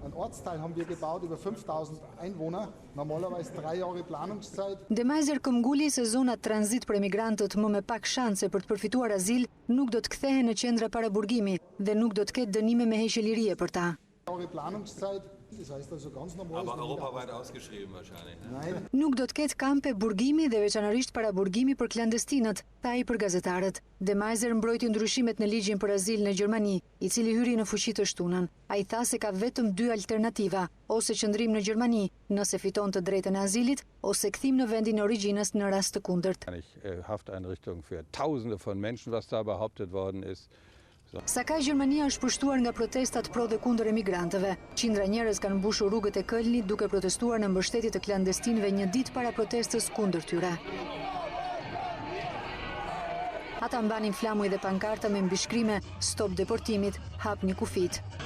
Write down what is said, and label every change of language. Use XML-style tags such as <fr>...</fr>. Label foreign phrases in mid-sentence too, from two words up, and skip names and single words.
<sq>De Maizière këmbguli se zonat tranzit për emigrantët më me pak shanse për të përfituar azil nuk do të kthehen në qendra paraburgimi dhe nuk do të ketë dënime me heqje lirie për ta.</sq> <de>Aber europaweit ausgeschrieben wahrscheinlich. Ne?</de> <sq>Nuk do të ketë kampe burgimi dhe veçanërisht para burgimi për klandestinët, tha ai për gazetarët. De Maizière mbrojti ndryshimet në ligjin për azil në Gjermani, i cili hyri në fuqi të shtunën. Ai tha se ka vetëm 2 alternativa, ose qëndrim në Gjermani nëse fiton të drejtën e azilit, ose kthim në vendin e origjinës në rast të kundërt.</sq> <de>Hafteinrichtung für Tausende von Menschen, was da behauptet worden ist.</de> <sq>Sa ka Gjermania është pushtuar nga protestat pro dhe kundër emigrantëve. Qindra njerëz kanë mbushur rrugët e Kölnit duke protestuar në mbështetje të klandestinëve një ditë para protestës kundër tyre. Ata mbanin flamuj dhe pankarta me mbishkrime "Stop deportimit, hapni kufit".</sq>